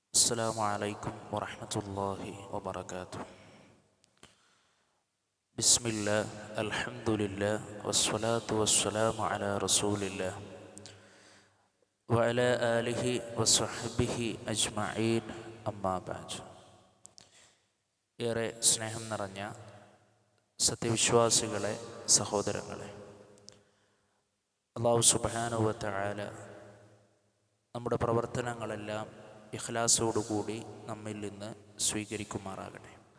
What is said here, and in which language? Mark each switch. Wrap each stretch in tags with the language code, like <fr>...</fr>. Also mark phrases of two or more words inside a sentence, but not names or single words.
<ar>السلام عليكم ورحمة الله وبركاته. بسم الله الحمد لله والصلاة والسلام على رسول الله وعلى آله وصحبه أجمعين أما بعد.</ar> <ml>ഏറെ സ്നേഹം നിറഞ്ഞ സത്യവിശ്വാസികളെ, സഹോദരങ്ങളെ,</ml> <ar>الله سبحانه وتعالى</ar> <ml>നമ്മുടെ പ്രവർത്തനങ്ങളെല്ലാം ഇഖ്ലാസോടുകൂടി നമ്മിൽ നിന്ന് സ്വീകരിക്കുമാറാകട്ടെ.</ml>